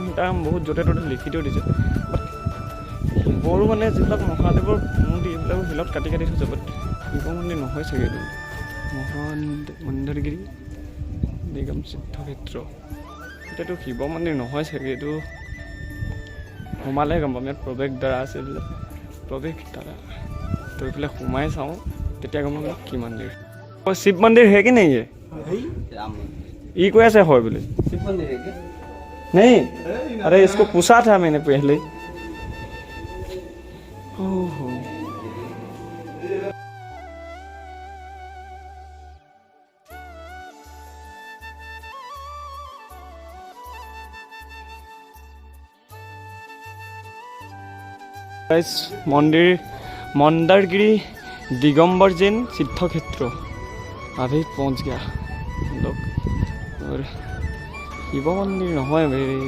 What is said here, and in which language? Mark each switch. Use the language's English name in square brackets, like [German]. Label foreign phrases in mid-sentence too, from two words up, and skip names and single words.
[Assamese] বহুত য'তে ত'তে লিখি থৈ দিছে বাট শিৱৰো মানে যিবিলাক মহাদেৱৰ মন্দিৰ এইবিলাক শিলত কাটি থৈছে বাট শিৱ মন্দিৰ নহয় চাগে এইটো মন্দিৰগিৰি নিগম সিদ্ধক্ষেত্ৰ এতিয়াতো শিৱ মন্দিৰ নহয় চাগে এইটো সোমালে গম পাম ইয়াত প্ৰৱেশ দ্বাৰা আছে বোলে প্ৰৱেশ দ্বাৰা তো এইফালে সোমাই চাওঁ তেতিয়া গম পাম কি মন্দিৰ শিৱ মন্দিৰ হে কি নেকি [Hindi] राम [Assamese] ই কৈ আছে হয় বুলি [Hindi] शिव मंदिर है क्या नहीं अरे इसको पूछा था मैंने पहले ओहो मंदिर मंदारगिरी दिगंबर जैन सिद्ध क्षेत्र अभी पहुंच गया हम लोग और शिव मंदिर [Assamese] নহয় বে